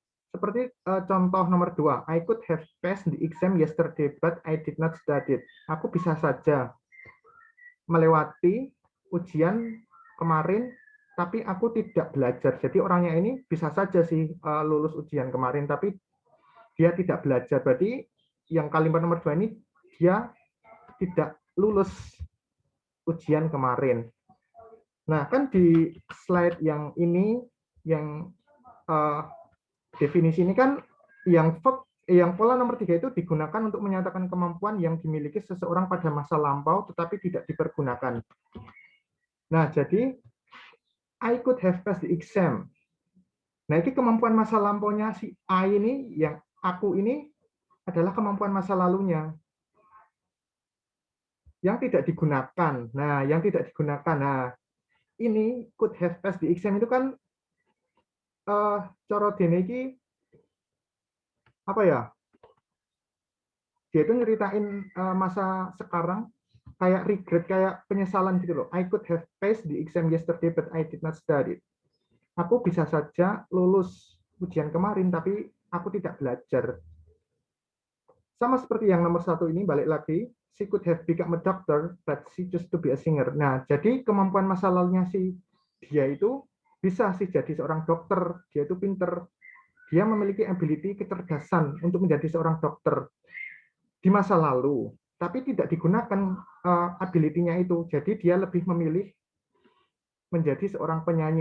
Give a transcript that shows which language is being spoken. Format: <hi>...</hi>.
<id>Seperti contoh nomor 2,</id> <en>I could have passed the exam yesterday, but I did not study it.</en> <id>Aku bisa saja melewati ujian kemarin, tapi aku tidak belajar. Jadi orangnya ini bisa saja sih lulus ujian kemarin, tapi dia tidak belajar. Berarti yang kalimat nomor 2 ini, dia tidak lulus ujian kemarin. Nah, kan di slide yang ini, yang definisi ini kan yang pola nomor 3 itu digunakan untuk menyatakan kemampuan yang dimiliki seseorang pada masa lampau tetapi tidak dipergunakan. Nah, jadi</id> <en>I could have passed the exam.</en> <id>Nah, ini kemampuan masa lampaunya si A ini, yang aku ini adalah kemampuan masa lalunya yang tidak digunakan. Nah, yang tidak digunakan. Nah, ini</id> <en>could have passed the exam</en> <id>itu kan</id> <jv>coro dene iki apa ya?</jv> <id>Dia itu nyeritain masa sekarang kayak regret, kayak penyesalan gitu loh.</id> <en>I could have passed the exam yesterday but I did not study.</en> <id>Aku bisa saja lulus ujian kemarin tapi aku tidak belajar. Sama seperti yang nomor 1 ini, balik lagi,</id> <en>she could have become a doctor but she chose to be a singer.</en> <id>Nah, jadi kemampuan masa lalunya si dia itu bisa sih jadi seorang dokter, dia itu pinter, dia memiliki ability, kecerdasan untuk menjadi seorang dokter di masa lalu, tapi tidak digunakan ability-nya itu. Jadi dia lebih memilih menjadi seorang penyanyi.</id>